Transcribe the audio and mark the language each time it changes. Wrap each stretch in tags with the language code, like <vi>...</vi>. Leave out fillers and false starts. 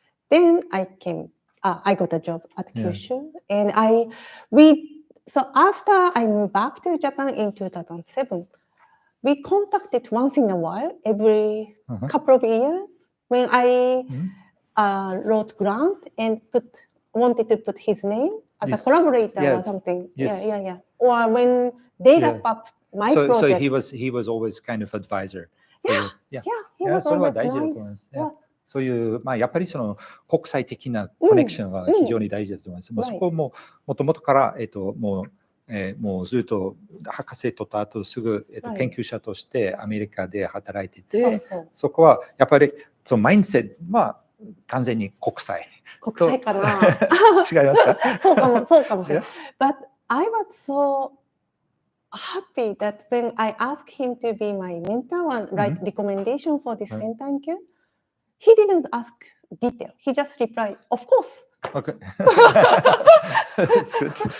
<en>Then I got a job at Kyushu. And so after I moved back to Japan in 2007, we contacted once in a while, every couple of years, when I wrote grant and wanted to put his name as a collaborator or something. Yeah. Or when they wrap up my project. So he was always kind of advisor. Yeah, he was always nice.</en> <ja>そういうやっぱりその国際的なコネクションは非常に大事だと思います。そこももともとからもうずっと博士取った後すぐ研究者としてアメリカで働いてて、そこはやっぱりそのマインドセットは完全に国際かな。違いますか？そうかもしれない。</ja> <en>But I was so happy that when I asked him to be my mentor and write recommendation for this center in Q, he didn't ask detail. He just replied, "Of course." Okay. That's good.</en>